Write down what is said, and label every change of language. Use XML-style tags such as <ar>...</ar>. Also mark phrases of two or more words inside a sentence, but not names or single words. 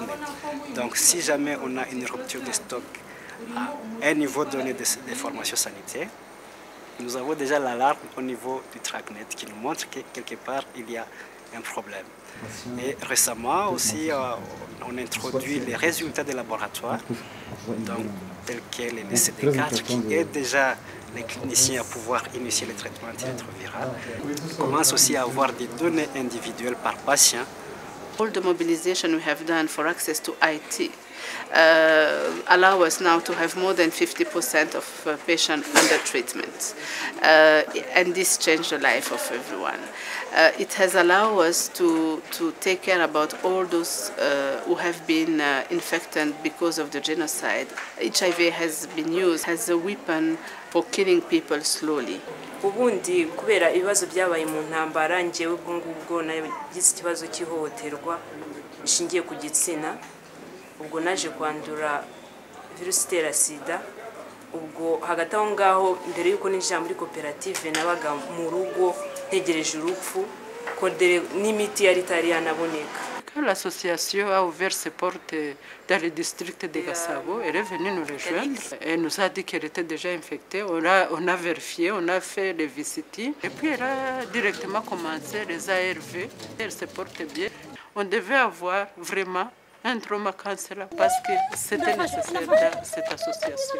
<fr>Donc si jamais on a une rupture de stock à un niveau donné des formations sanitaires, nous avons déjà l'alarme au niveau du TRACnet qui nous montre que quelque part il y a un problème. Et récemment aussi, on a introduit les résultats des laboratoires, donc, tels que les CD4, qui aident déjà les cliniciens à pouvoir initier le traitement antirétroviral. On commence aussi à avoir des données individuelles par patient.</fr> <en>All the mobilization we have done for access to IT allow us now to have more than 50% of patients under treatment. And this changed the life of everyone. It has allowed us to take care about all those who have been infected because of the genocide. HIV has been used as a weapon for killing people slowly.</en> <rw>Ubundi kubera ibibazo byabaye mu ntambara ngewe ubwo ngubwo nagize ikibazo cy'ihohoterwa ishingiye ku gitsina ubwo naje kwandura virusi itera sida ubwo hagati aho ngaho mbere yuko ninjira muri koperative nabaga mu rugo ntegereje urupfu ko n'imiti yari itari yanaboneka.</rw> <fr>L'association a ouvert ses portes dans le district de Gasabo. Elle est venue nous rejoindre. Elle nous a dit qu'elle était déjà infectée. On a vérifié, on a fait les visites. Et puis elle a directement commencé les ARV. Elle se porte bien. On devait avoir vraiment un trauma cancer parce que c'était nécessaire dans cette association.</fr>